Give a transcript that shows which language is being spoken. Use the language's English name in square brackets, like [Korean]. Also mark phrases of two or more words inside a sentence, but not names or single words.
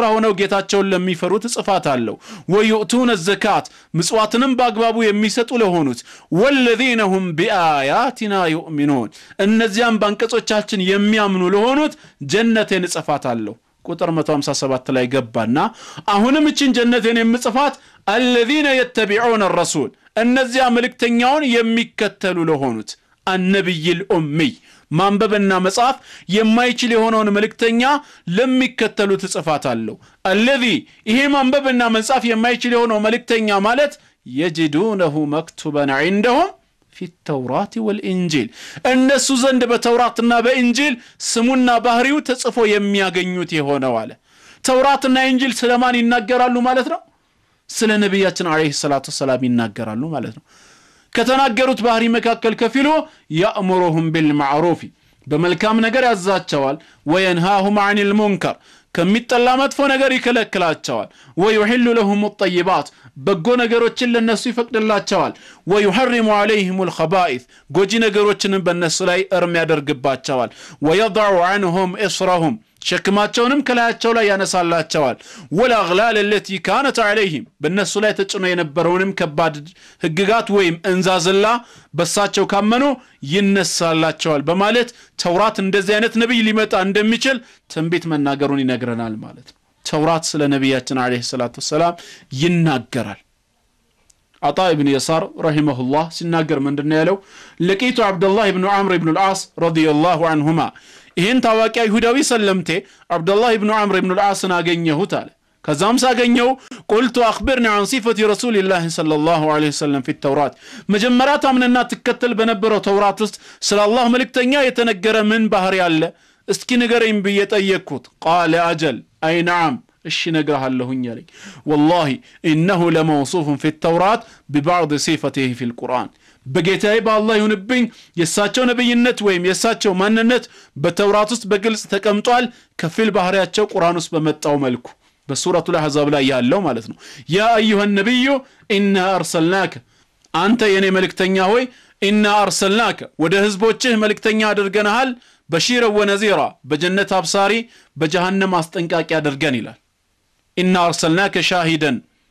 [Amharic] ሆነው ጌታቸውን ለሚፈሩት ጽፋታለሁ [Arabic] ويؤتون الزكاة [Amharic] ምጽዋትንም በአግባቡ የሚሰጡ ለሆኑት [Arabic] والذين هم بآياتنا يؤمنون [Amharic] እነዚያም ባንቀጾቻችን የሚያምኑ ለሆኑት ጀነቴን ጽፋታለሁ ቁጥር 157 ላይ ገባና አሁንም እቺን ጀነቴን የምጽፋት [Arabic] الذين يتبعون الرسول [Amharic] እነዚያ መልእክተኛውን የሚከተሉ ለሆኑት [Arabic] النبي الأمي [Amharic] ማንበብና መጻፍ የማይችል የሆነውን መልእክተኛ ለሚከተሉት ጽፋታለሁ الذي ይሄ ማንበብና መጻፍ የማይችል የሆነው መልእክተኛ ማለት [Arabic] يجدونه مكتوبا عندهم في التوراة والإنجيل [Amharic] እነሱ ዘንድ በተውራትና በእንጂል ስሙና ባህሪው ተጽፎ የሚያገኙት የሆነው አለ ተውራትና ኢንጂል ስለማን ይናገራሉ ማለት ነው ስለ ነብያችን [Arabic] عليه الصلاة والسلام [Amharic] ይናገራሉ ማለት ነው ከተናገሩት ባህሪ መካከል ከፊሉ [Arabic] يأمرهم بالمعروف [Amharic] በመልካም ነገር ያዛቸዋል [Arabic] وينهاهم عن المنكر [Amharic] ከሚጠላ መጥፎ ነገር ይከለክላቸዋል [Arabic] ويحل لهم الطيبات [Amharic] በጎ ነገሮችን ለነሱ ይፈቅድላቸዋል [Arabic] ويحرم عليهم الخبائث [Amharic] ጎጂ ነገሮችን በነሱ ላይ እርም ያደርግባቸዋል [Arabic] ويضع عنهم إصرهم [Amharic] ሸክማቸውንም ከላያቸው ላይ ያነሳላቸዋል [Arabic] والأغلال التي كانت عليهم [Amharic] በነሱ ላይ ተጭኖ የነበረውንም ከባድ ህግጋት ወይም እንዛዝላ በሳቸው ካመኑ ይነሳላቸዋል በማለት ተውራት እንደዚህ አይነት ነብይ ሊመጣ እንደሚችል ትንቢት መናገሩን ይነግረናል ማለት ነው ተውራት ስለ ነብያችን [Arabic] عليه الصلاة والسلام [Amharic] ይናገራል [Arabic] عطاء ابن يسار رحمه الله [Amharic] ሲናገር ምንድነው ያለው [Arabic] لقيت عبد الله بن عمرو بن العاص رضي الله عنهما [Amharic] ይሄን ታዋቂ አይሁዳዊ ሰለምቴ አብዱላህ ኢብኑ ዐምር ኢብኑ አልዓስን አገኘሁት አለ ከዛም ሳገኘው [Arabic] قلت اخبرني عن صفه رسول الله صلى الله عليه وسلم في التوراة [Amharic] መጀመሪያ ታምነና ተከተል በነበረው ተውራት ውስጥ ስለ አላህ መልእክተኛ የተነገረ ምን ባህሪ አለ እስኪ ንገረኝ ብዬ ጠየቅኩት [Arabic] قال اجل اي نعم [Amharic] እሺ ነግረሃለሁኝ አለኝ [Arabic] والله انه لموصوف في التوراة ببعض صفاته في القرآن [Amharic] በጌታዬ በአላህ ይሁንብኝ የሳቸው ነብይነት ወይም የሳቸው ማንነት በተውራት ውስጥ በግልጽ ተቀምጧል ከፊል ባህሪያቸው ቁርአን ውስጥ በመጣው መልኩ በሱረቱ አልአሕዛብ ላይ ያለው ማለት ነው [Arabic] يا أيها النبي إنا أرسلناك [Amharic] አንተ የኔ መልእክተኛ ሆይ [Arabic] إنا أرسلناك [Amharic] ወደ ህዝቦችህ መልእክተኛ አድርገናል [Arabic] بشيرا ونذيرا [Amharic] በጀነት አብሳሪ በጀሃነም አስጠንቃቂ አድርገን ይላል [Arabic] إنا أرسلناك شاهدا